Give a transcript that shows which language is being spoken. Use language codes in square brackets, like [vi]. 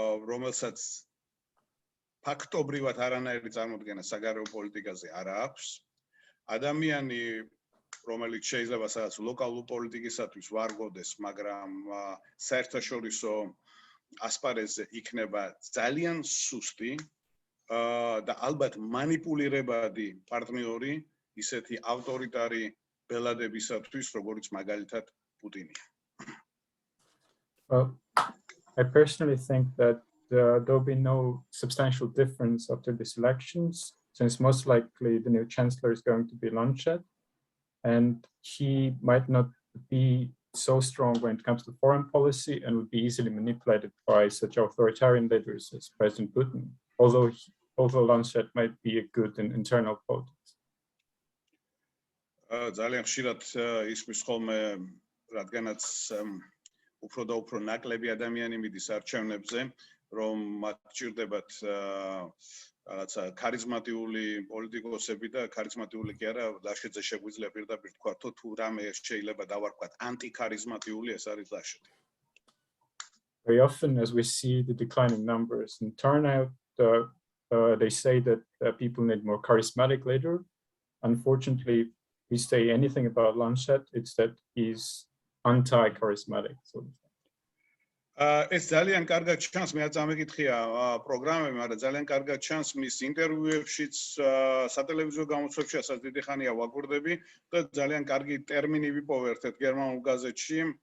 [ka] რომელსაც ფაქტობრივად არანაირი წარმოდგენა საგარეო პოლიტიკაზე არ აქვს, ადამიანი, რომელიც შეიძლება სადაც ლოკალურ პოლიტიკისათვის ვარგოდეს, მაგრამ საერთაშორისო ასპარეზზე იქნება ძალიან სუსტი და ალბათ манипулირებადი პარტნიორი ისეთი ავტორიტარი ბელადებისათვის, როგორც მაგალითად პუტინია. [en] Well, I personally think that there'll be no substantial difference after these elections, since most likely the new chancellor is going to be Laschet, and he might not be so strong when it comes to foreign policy and would be easily manipulated by such authoritarian leaders as President Putin, although Laschet might be a good in internal politics. [ka] ძალიან ხშირად ისმის ხოლმე, რადგანაც უფრო და უფრო ნაკლები ადამიანი მიდის არჩევნებზე, რომ მათ ჭირდებათ რაღაცა ქარიზმატიული პოლიტიკოსები და ქარიზმატიული კი არა, ლაშეტზე შეგვიძლია პირდაპირ თქვა, თუ რამე შეიძლება დავარქვათ ანტიქარიზმატიული, ეს არის ლაშეტი. [en] Very often, as we see the declining numbers in turnout, they say that people need more charismatic leader. Unfortunately, if we say anything about Laschet, it's that he's anti-charismatic. So. [ka] ეს ძალიან კარგად ჩანს, მე წამეკითხია პროგრამები, მაგრამ ძალიან კარგად ჩანს მის ინტერვიუებშიც, სატელევიზიო გამოცემებში, ასაც დიდი ხანია ვაკვირდები და ძალიან კარგი ტერმინი ვიპოვე ერთ-ერთ გერმანულ გაზეთში.